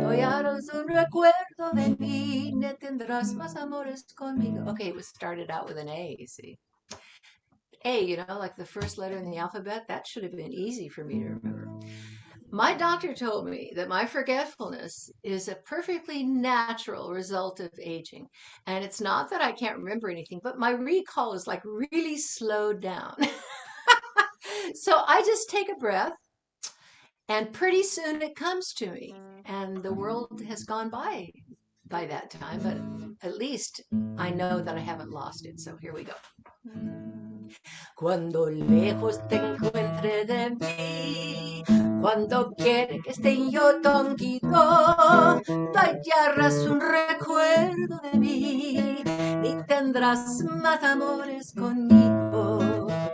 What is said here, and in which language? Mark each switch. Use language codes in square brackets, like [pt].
[es] No ya no es un recuerdo de mí, ni tendrás más amores conmigo. [en] Okay, it was started out with an A, see. A, you know, like the first letter in the alphabet, that should have been easy for me to remember. My doctor told me that my forgetfulness is a perfectly natural result of aging. And it's not that I can't remember anything, but my recall is like really slowed down. So I just take a breath and pretty soon it comes to me. And the world has gone by that time, but at least I know that I haven't lost it. So here we go. [es] Cuando lejos te encuentre de mí, cuando quiere que esté yo contigo, tú hallarás un recuerdo de mí y tendrás más amores conmigo.